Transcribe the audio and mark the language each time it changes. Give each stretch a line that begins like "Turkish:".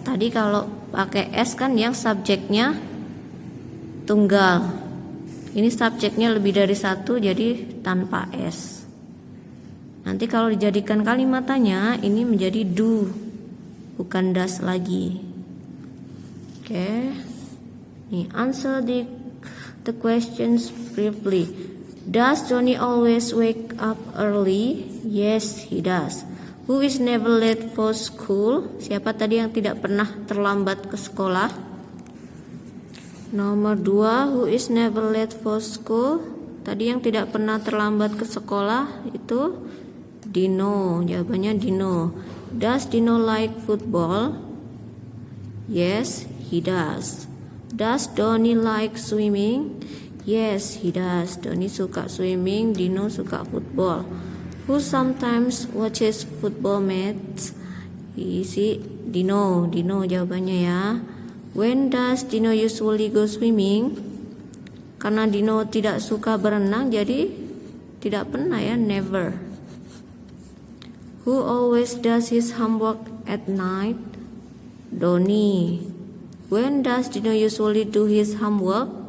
Indonesian: Tadi kalau pakai S kan yang subjeknya tunggal. Ini subjeknya lebih dari satu, jadi tanpa S. Nanti kalau dijadikan kalimat tanya, ini menjadi do, bukan does lagi. Oke.
English: Nih, answer the questions briefly. Does Johnny always wake up early? Yes, he does. Who is never late for school?
Indonesian: Siapa tadi yang tidak pernah terlambat ke sekolah?
English: Nomor 2, who is never late for school?
Indonesian: Tadi yang tidak pernah terlambat ke sekolah itu Dino. Jawabannya Dino.
English: Does Dino like football? Yes, he does. Does Donnie like swimming? Yes, he does.
Indonesian: Donnie suka swimming, Dino suka football.
English: Who sometimes watches football match?
Indonesian: Isi Dino. Dino jawabannya ya.
English: When does Dino usually go swimming?
Indonesian: Karena Dino tidak suka berenang, jadi tidak pernah ya, never.
English: Who always does his homework at night? Donnie. When does Dino usually do his homework?